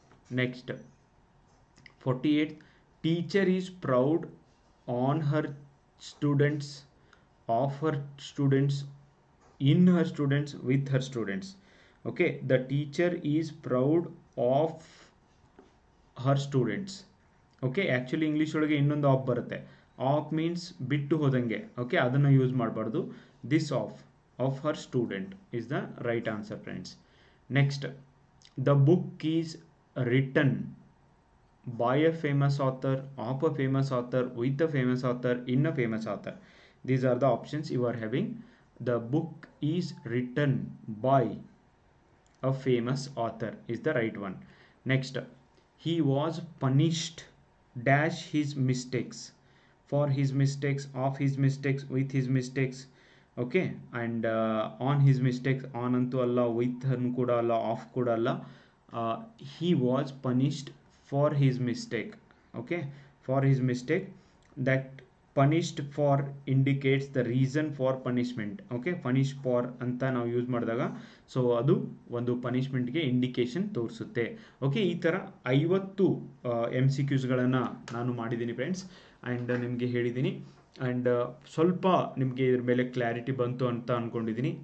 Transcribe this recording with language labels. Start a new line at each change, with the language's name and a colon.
English: Next, 48, teacher is proud on her students, of her students, in her students, with her students. Okay, the teacher is proud of her students. Okay, actually English
Kannada: ಒಳಗೆ ಇನ್ನೊಂದು
English: off
Kannada: ಬರುತ್ತೆ.
English: off means
Kannada: ಬಿಟ್ಟು ಹೋದಂಗೆ. Okay, ಅದನ್ನು use ಮಾಡಬಾರ್ದು.
English: This of her student is the right answer friends. Next, the book is written by a famous author, of a famous author, with a famous author, in a famous author. These are the options you are having. The book is written by a famous author is the right one. Next, he was punished dash his mistakes, for his mistakes, of his mistakes, with his mistakes. Okay, and on his mistakes, on
Kannada: antu alla,
English: with
Kannada: anu kuda alla,
English: off
Kannada: kuda alla.
English: He was punished for his mistake. Okay, for his mistake. That punished for indicates the reason for punishment.
Kannada: Okay,
English: punish for
Kannada: ಅಂತ ನಾವು use ಮಾಡಿದಾಗ so ಅದು ಒಂದು ಪನಿಷ್ಮೆಂಟ್ಗೆ indication ತೋರಿಸುತ್ತೆ. Okay, ಈ ಥರ 50 MCQಸ್ಗಳನ್ನು ನಾನು ಮಾಡಿದ್ದೀನಿ ಫ್ರೆಂಡ್ಸ್, ಆ್ಯಂಡ್ ನಿಮಗೆ ಹೇಳಿದ್ದೀನಿ. ಆ್ಯಂಡ್ ಸ್ವಲ್ಪ ನಿಮಗೆ ಇದ್ರ ಮೇಲೆ ಕ್ಲಾರಿಟಿ ಬಂತು ಅಂತ ಅಂದ್ಕೊಂಡಿದ್ದೀನಿ.